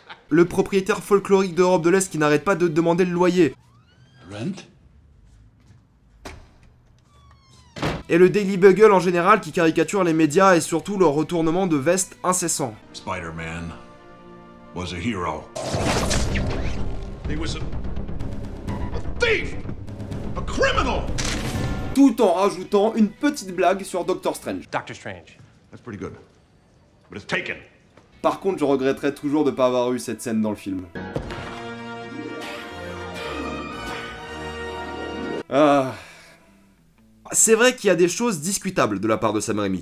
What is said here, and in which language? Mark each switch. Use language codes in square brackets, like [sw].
[fr] Le propriétaire folklorique d'Europe de l'Est qui n'arrête pas de demander le loyer. Rent? Et le Daily Bugle en général qui caricature les médias et surtout leur retournement de veste incessant. [en] Spider-Man was a hero. He was a thief, a criminal. [fr] Tout en rajoutant une petite blague sur Doctor Strange. Doctor Strange. [en] That's pretty good. But it's taken. [fr] Par contre, je regretterais toujours de ne pas avoir eu cette scène dans le film. Ah... C'est vrai qu'il y a des choses discutables de la part de Sam Raimi.